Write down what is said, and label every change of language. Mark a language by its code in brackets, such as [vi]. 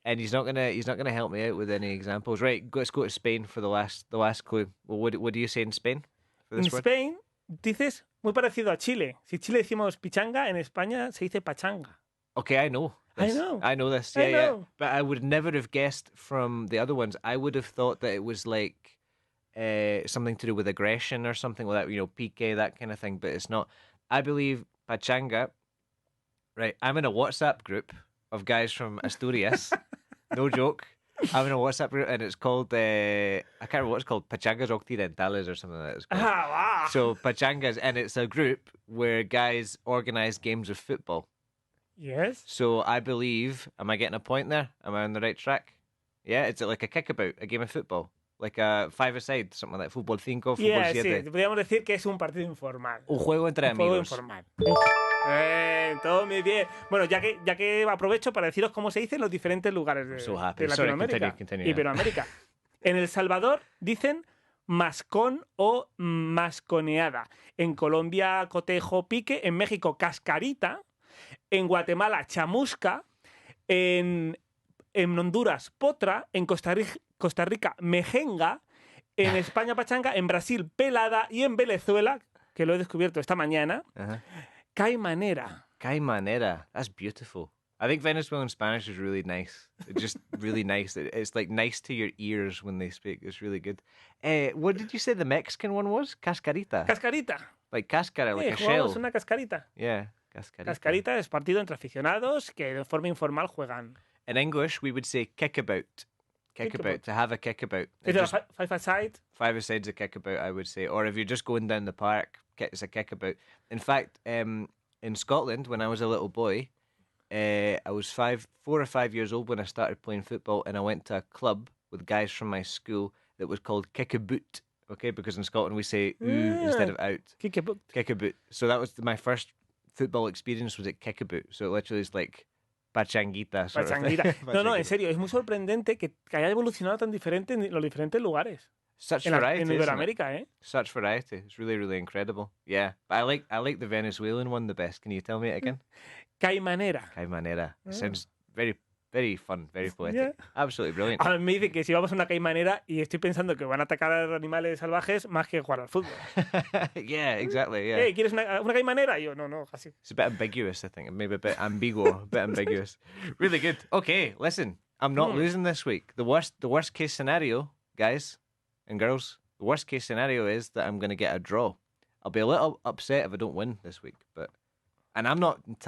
[en] And he's not gonna help me out with any examples. Right, let's go to Spain for the last clue. Well, what do you say in Spain for this word? [es] Spain dices muy parecido a Chile. Si Chile decimos pichanga, en España se dice pachanga. [en] Okay, I know. I know this. Yeah. But I would never have guessed from the other ones. I would have thought that it was like something to do with aggression or something like that, pique, that kind of thing. But it's not. I believe pachanga. Right. I'm in a WhatsApp group of guys from Asturias. No joke. I'm in a WhatsApp group and it's called, I can't remember what it's called, Pachangas Occidentales or something like that. It's called. Wow. So Pachangas, and it's a group where guys organise games of football. Yes. So I believe, am I getting a point there? Am I on the right track? Yeah, it's like a kickabout, a game of football. Like a 5-a-side, something like fútbol 5, fútbol 7. [es] Sí, podríamos decir que es un partido informal. Un juego entre amigos. Un juego informal. Todo muy bien. Bueno, ya que aprovecho para deciros cómo se dice en los diferentes lugares de, [en] So happy. [es] de Latinoamérica [en] Sorry, continue. [es] Iberoamérica. En El Salvador dicen mascón o masconeada. En Colombia, cotejo, pique. En México, cascarita. En Guatemala, chamusca. En Honduras, potra. En Costa Rica, mejenga. En España, pachanga. En Brasil, pelada. Y en Venezuela, que lo he descubierto esta mañana, caimanera. [en] Caimanera. That's beautiful. I think Venezuelan Spanish is really nice. It's just really nice. It's like nice to your ears when they speak. It's really good. What did you say the Mexican one was? [es] Cascarita. Cascarita. [en] Like cascara, like a [es] Jugamos [en] shell. [es] una cascarita. [en] Yeah, cascarita. [es] Cascarita es partido entre aficionados que de forma informal juegan. [en] In English, we would say kickabout. Kickabout, to have a kickabout. Is it a five-a-side? Five-a-side's a kickabout, I would say. Or if you're just going down the park, it's a kickabout. In fact, in Scotland, when I was a little boy, I was 4 or 5 years old when I started playing football, and I went to a club with guys from my school that was called Kickaboot, okay? Because in Scotland we say ooh instead of out. Kickabout. Kickaboot. So that was my first football experience was at Kickaboot. So it literally is like pachanguita. Sort [es] Pachanguita. [en] of thing. [es] No, en serio, es muy sorprendente que haya evolucionado tan diferente en los diferentes lugares. [en] Such [es] En [en] variety, isn't it? [es] Iberoamérica, ¿eh? [en] Such variety. It's really, really incredible. Yeah. But I like the Venezuelan one the best. Can you tell me it again? [es] Caimanera. Caimanera. [en] It sounds very, very fun, very poetic. Yeah. Absolutely brilliant. [es] A mí me dicen que si vamos a una caimanera y estoy pensando que van a atacar a animales salvajes más que jugar al fútbol. [en] Yeah, exactly, yeah. [es] Hey, ¿quieres una caimanera? Y yo, no, casi. [en] It's a bit ambiguous, I think. Maybe a bit ambiguo, a bit ambiguous. Really good. Okay, listen. I'm not losing this week. The worst case scenario, guys and girls, the worst case scenario is that I'm going to get a draw. I'll be a little upset if I don't win this week, and I'm not.